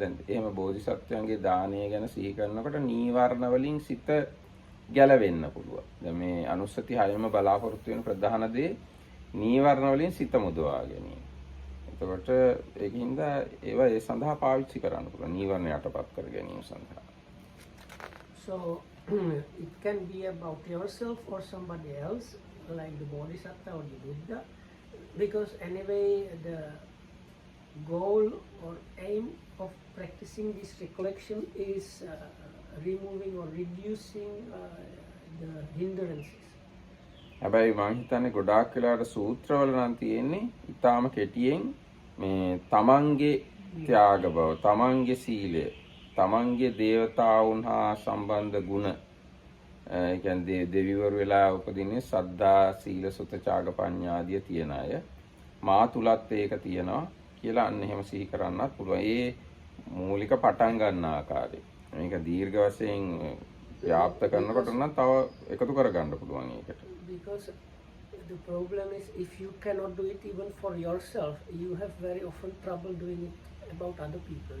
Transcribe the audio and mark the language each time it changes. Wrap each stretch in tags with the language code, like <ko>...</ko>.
<si>දැන් එහෙම බෝධිසත්වයන්ගේ දානය ගැන සිහි කරනකොට නීවරණ වලින් සිත ගැලවෙන්න පුළුවන්. දැන් මේ අනුස්සති හයම බලාපොරොත්තු වෙන ප්‍රධාන දේ නීවරණ වලින් සිත මුදවා ගැනීම. එතකොට ඒකින්ද ඒවා ඒ සඳහා පාවිච්චි කරන්න පුළුවන්. නීවරණ යටපත් කර ගැනීම සඳහා.</si> <en>So it can be about yourself or somebody else, like the Bodhisattva or the Buddha, because anyway the goal or aim of practicing this recollection is removing or reducing the hindrances.</en> <si>හැබැයි මම හිතන්නේ ගොඩාක් වෙලාවට සූත්‍රවල නම් තියෙන්නේ ඊටාම කෙටියෙන් මේ තමන්ගේ ත්‍යාග බව, තමන්ගේ සීලය, තමන්ගේ දේවතාවුන් හා සම්බන්ධ ගුණ, ඒ කියන්නේ දෙවිවරු වෙලා උපදින්නේ සද්ධා, සීල, සුත, ත්‍යාග, පඤ්ඤා ආදී තියෙන අය. මා තුලත් ඒක තියෙනවා කියලා අන්න එහෙම සිහි කරන්නත් පුළුවන්. ඒ මූලික පටන් ගන්න ආකාරය. මේක දීර්ඝ වශයෙන් ව්‍යාප්ත කරනකොට නම් තව එකතු කරගන්න පුළුවන් ඒකට.</si> <en>Because the problem is, if you cannot do it even for yourself, you have very often trouble doing it about other people.</en>